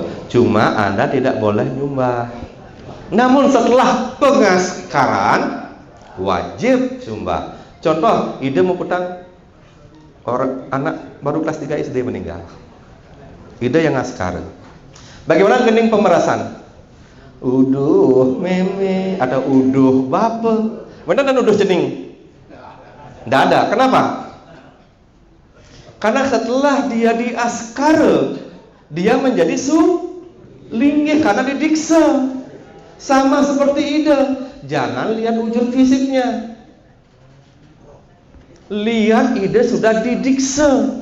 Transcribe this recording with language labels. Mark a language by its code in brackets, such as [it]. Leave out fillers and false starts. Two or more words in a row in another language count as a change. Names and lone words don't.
[id] Cuma Anda tidak boleh nyumbah. Namun setelah pengaskaran wajib sumbah. Contoh, ide mau petang orang anak baru kelas 3 SD meninggal. Ide yang askar. Bagaimana gening pemerasan? [ban] Uduh meme atau uduh bape. [id] Benar dan [ban] uduh cening? [id] Tidak ada. Kenapa? Karena setelah dia diaskar, dia menjadi linggih karena didiksa. Sama seperti ide. Jangan lihat wujud fisiknya. Lihat ide sudah didiksa.